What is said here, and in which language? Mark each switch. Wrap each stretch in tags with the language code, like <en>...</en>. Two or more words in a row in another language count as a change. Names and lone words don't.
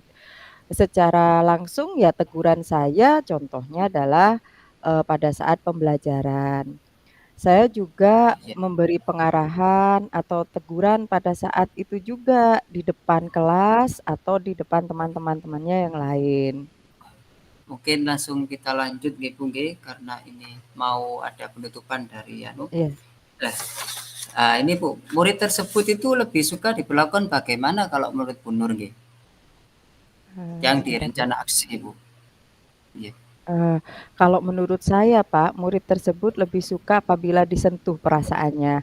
<id>Secara langsung ya teguran saya contohnya adalah, pada saat pembelajaran. Saya juga Ya, memberi pengarahan atau teguran pada saat itu juga di depan kelas atau di depan teman-teman temannya yang lain. mungkin langsung kita lanjut nggih Bu nggih, karena ini mau ada penutupan dari anu. Iya, Nah, ini Bu, murid tersebut itu lebih suka diperlakukan bagaimana kalau menurut Bu Nur nggih? Yang sebentar ya. direncana aksi Bu? Iya. Eee, Kalau menurut saya Pak, murid tersebut lebih suka apabila disentuh perasaannya.</id>